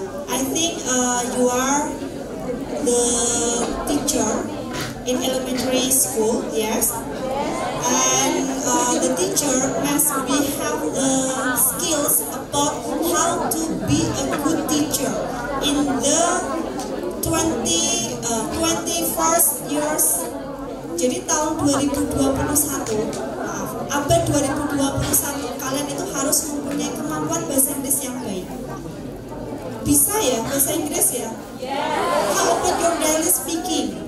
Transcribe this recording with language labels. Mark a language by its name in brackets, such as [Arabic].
[English] I think you are the teacher in elementary school, yes, and the teacher must have the skills about how to be a good teacher in the 21st years. [Indonesian] Jadi tahun 2021, maaf, abad 2021, kalian itu harus mempunyai kemampuan bahasa Inggris yang baik. Bisa ya bahasa Inggris ya? [English] How about your daily speaking?